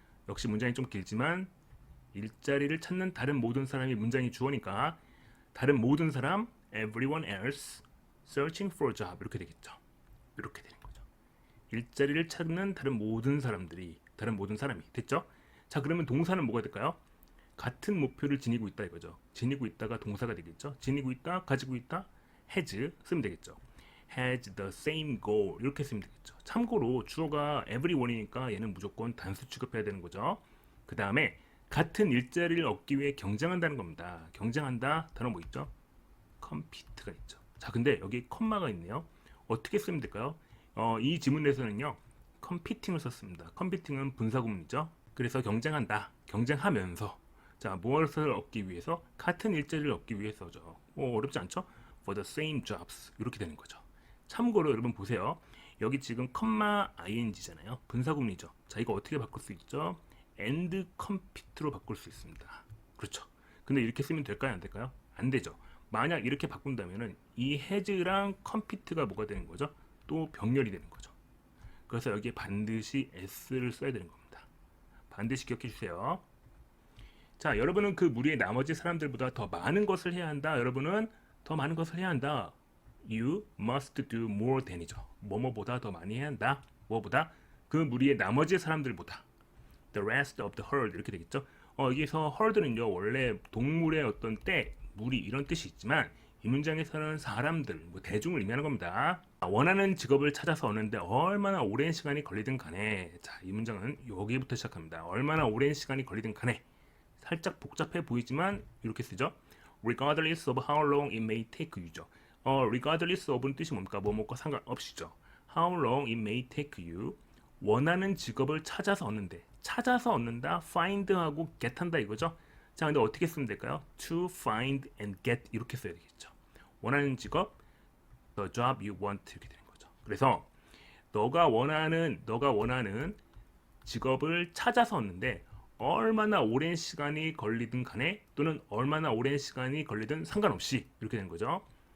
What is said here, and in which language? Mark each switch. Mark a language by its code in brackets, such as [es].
[ko] 역시 문장이 좀 길지만 일자리를 찾는 다른 모든 사람이 문장이 주어니까 다른 모든 사람 [en] everyone else searching for a job [ko] 이렇게 되겠죠. 이렇게 되는 거죠. 일자리를 찾는 다른 모든 사람들이 다른 모든 사람이 됐죠? 자, 그러면 동사는 뭐가 될까요? 같은 목표를 지니고 있다 이거죠. 지니고 있다가 동사가 되겠죠. 지니고 있다, 가지고 있다, has 쓰면 되겠죠. [en] has the same goal [ko] 이렇게 쓰면 되겠죠. 참고로 주어가 everyone이니까 얘는 무조건 단수 취급해야 되는 거죠. 그 다음에 같은 일자리를 얻기 위해 경쟁한다는 겁니다. 경쟁한다 단어 뭐 있죠? compete가 있죠. 자, 근데 여기 컴마가 있네요. 어떻게 쓰면 될까요? 이 지문에서는요, competing을 썼습니다. competing은 분사구문이죠. 그래서 경쟁한다, 경쟁하면서, 자, 무엇을 얻기 위해서? 같은 일자리를 얻기 위해서죠. 어렵지 않죠? [en] For the same jobs [ko] 이렇게 되는 거죠. 참고로 여러분 보세요. 여기 지금 컴마 ing잖아요. 분사구문이죠. 자, 이거 어떻게 바꿀 수 있죠? and compete로 바꿀 수 있습니다. 그렇죠. 근데 이렇게 쓰면 될까요? 안 될까요? 안 되죠. 만약 이렇게 바꾼다면은 이 has랑 compete가 뭐가 되는 거죠? 또 병렬이 되는 거죠. 그래서 여기에 반드시 s를 써야 되는 겁니다. 반드시 기억해 주세요. 자, 여러분은 그 무리의 나머지 사람들보다 더 많은 것을 해야 한다. 여러분은 더 많은 것을 해야 한다. [en] You must do more than이죠. [ko] 뭐뭐보다 더 많이 해야 한다. 뭐보다? 그 무리의 나머지 사람들보다. [en] The rest of the herd [ko] 이렇게 되겠죠. 여기서 herd는요 원래 동물의 어떤 떼, 무리 이런 뜻이 있지만 이 문장에서는 사람들, 뭐 대중을 의미하는 겁니다. 원하는 직업을 찾아서 얻는데 얼마나 오랜 시간이 걸리든 간에, 자, 이 문장은 여기부터 시작합니다. 얼마나 오랜 시간이 걸리든 간에, 살짝 복잡해 보이지만 이렇게 쓰죠. [en] Regardless of how long it may take you죠. [ko] regardless of은 뜻이 뭡니까? 뭐뭐과 상관없이죠. [en] How long it may take you. [ko] 원하는 직업을 찾아서 얻는데, 찾아서 얻는다, find하고 get한다 이거죠. 자, 근데 어떻게 쓰면 될까요? [en] To find and get [ko] 이렇게 써야 되겠죠. 원하는 직업, [en] the job you want [ko] 이렇게 되는 거죠. 그래서 너가 원하는 직업을 찾아서 얻는데 얼마나 오랜 시간이 걸리든 간에 또는 얼마나 오랜 시간이 걸리든 상관없이 이렇게 되는 거죠.